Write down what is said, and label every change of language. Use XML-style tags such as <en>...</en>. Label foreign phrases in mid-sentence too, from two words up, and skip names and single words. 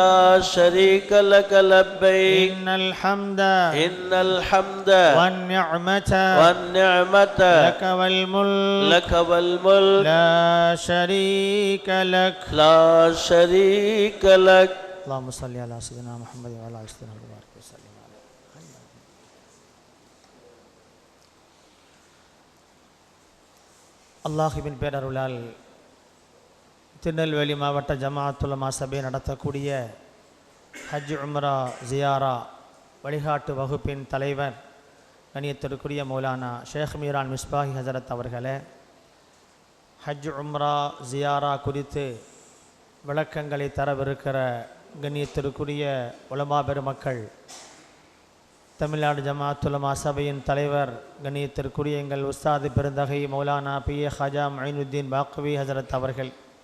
<ar>إن الحمد والنعمة لك والملك لا شريك لك اللهم صل على سيدنا محمد وعلى آله وصحبه وسلم.</ar> <ta>அல்லாஹ்வின் பேரருளால் திருநெல்வேலி மாவட்ட ஜமாஅத்துல் உலமா சபை நடத்தக்கூடிய ஹஜ் உம்ரா ஜியாரா வழிகாட்டு வகுப்பின் தலைவர் கண்ணியத்திற்குரிய மௌலானா ஷேக் மீரான் மிஸ்பாஹி ஹசரத் அவர்களே, ஹஜ் உம்ரா ஜியாரா குறித்து விளக்கங்களை தரவிருக்கிற கண்ணியத்திற்குரிய உலமா பெருமக்கள், தமிழ்நாடு ஜமாஅத்துல் உலமா சபையின் தலைவர் கண்ணியத்திற்குரிய எங்கள் உஸ்தாது பெருந்தகை மௌலானா பிஏ ஹாஜா மொயினுத்தீன் பாக்வி ஹசரத் அவர்கள்,</ta>